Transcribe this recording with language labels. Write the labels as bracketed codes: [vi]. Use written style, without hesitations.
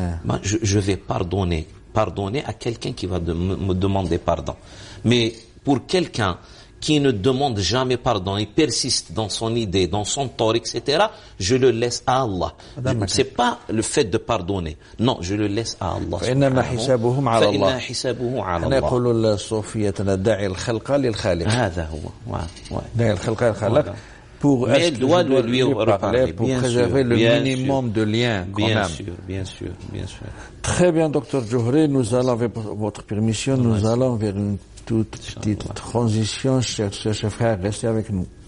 [fr] Moi, je vais pardonner à quelqu'un qui va me demander pardon. Mais pour quelqu'un qui ne demande jamais pardon, il persiste dans son idée, dans son tort, etc., je le laisse à Allah. C'est pas le fait de pardonner. Non, je le laisse à Allah. [ar] فإنما حسابهم على الله. فإن حسابه على أنا الله. يقول الصوفية داعي الخلق للخالق. هذا هو. داعي الخلق للخالق. [fr] Pour mais elle doit lui reparler, pour préserver le minimum de liens. Bien sûr. Très bien, Dr Djouhri, nous allons, avec votre permission, nous allons vers une toute petite transition, chers frères, restez avec nous.